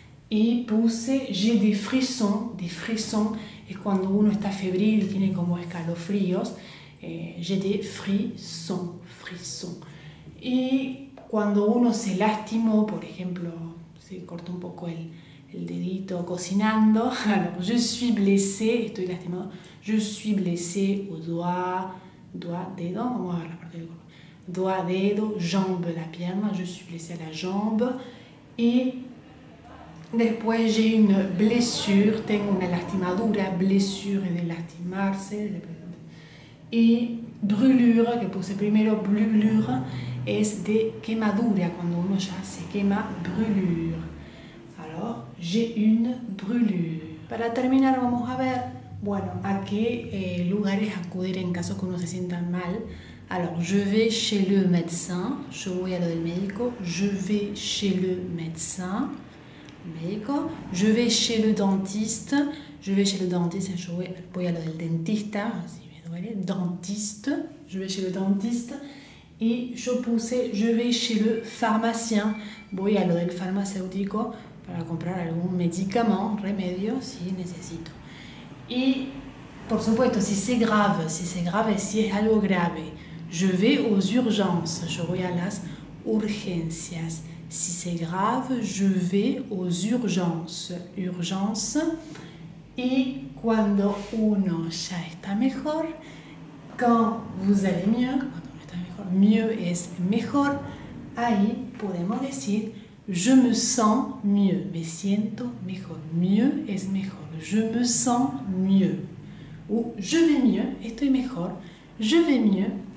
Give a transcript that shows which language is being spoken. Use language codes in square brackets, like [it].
[es] Y puse [fr] j'ai des frissons [es] es cuando uno está febril y tiene como escalofríos. [fr] J'ai des frissons, frissons. [es] Y cuando uno se lastimó, por ejemplo, se cortó un poco el dedito cocinando, [fr] alors je suis blessé, [es] estoy lastimado, [fr] je suis blessé au doigt, [es] dedo, vamos a ver la parte del cuerpo, doigt, dedo, jambe, la pierna, [fr] je suis blessé à la jambe. [es] Y después [fr] j'ai une blessure, [es] tengo una lastimadura, blessure es de lastimarse, y brûlure, que puse primero, brûlure, es de quemadura, cuando uno ya se quema, brûlure. [fr] Alors, j'ai une brûlure. [es] Para terminar vamos a ver, bueno, a qué lugares acudir en caso que uno se sienta mal. [fr] Alors, je vais chez le médecin, [es] yo voy a lo del médico, [fr] je vais chez le médecin, médico, je vais chez le dentiste, je vais chez le dentiste, [es] yo voy a lo del dentista, si me duele, [fr] dentiste, je vais chez le dentiste. [es] Y yo puse, [fr] je vais chez le pharmacien, [es] voy a lo del farmacéutico para comprar algún medicamento, remedio, si necesito. Y, por supuesto, [fr] si c'est grave, [es] si es algo grave, [fr] je vais aux urgences, [es] yo voy a las urgencias. [fr] Si c'est grave, je vais aux urgences. Urgence. [es] Y cuando uno ya está mejor, [fr] quand vous allez mieux, [es] cuando uno está mejor, mieux es mejor, ahí podemos decir [fr] je me sens mieux, [es] me siento mejor. [fr] Mieux [es] es mejor, [fr] je me sens mieux. O je vais mieux, [es] estoy mejor, [fr] je vais mieux.